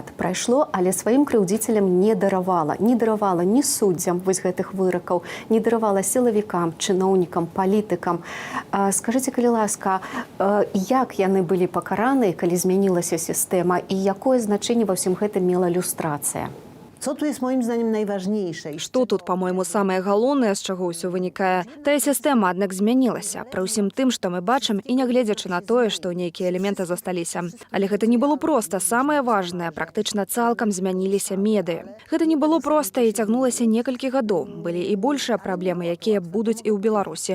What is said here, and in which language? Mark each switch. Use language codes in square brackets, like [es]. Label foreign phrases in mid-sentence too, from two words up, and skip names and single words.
[be] Прайшло, але сваім крыўдзіцелям не даравала. Не даравала ні суддзям вось гэтых выракаў, не даравала сілавікам, чыноўнікам, палітыкам. Скажыце, калі ласка, як яны былі пакараныя, калі змянілася сістэма, і якое значэнне ва ўсім гэтым мела люстрацыя? [pl] Co tu jest moim zdaniem najważniejsze? [be] Што тут, па-мойму, самае галоўнае, з чаго ўсё вынікае? Тая сістэма, аднак, змянілася. Пры ўсім тым, што мы бачым, і нягледзячы на тое, што нейкія элементы засталіся. Але гэта не было проста. Самае важнае, практычна цалкам змяніліся медыі. Гэта не было проста і цягнулася некалькі гадоў. Былі і большыя праблемы, якія будуць і ў Беларусі.